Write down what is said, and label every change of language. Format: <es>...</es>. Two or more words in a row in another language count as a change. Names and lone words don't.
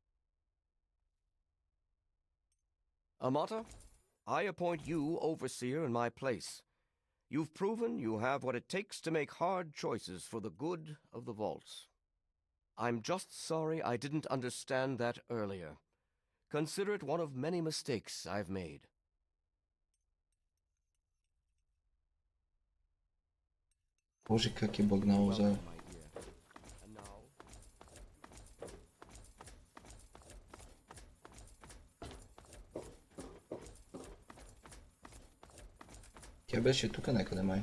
<en>Amata, I appoint you overseer in my place. You've proven you have what it takes to make hard choices for the good of the vaults. I'm just sorry I didn't understand that earlier. Consider it one of many mistakes I've made.</en> <bg>Боже, как е бъгнало за... Тя беше тук някъде май.</bg>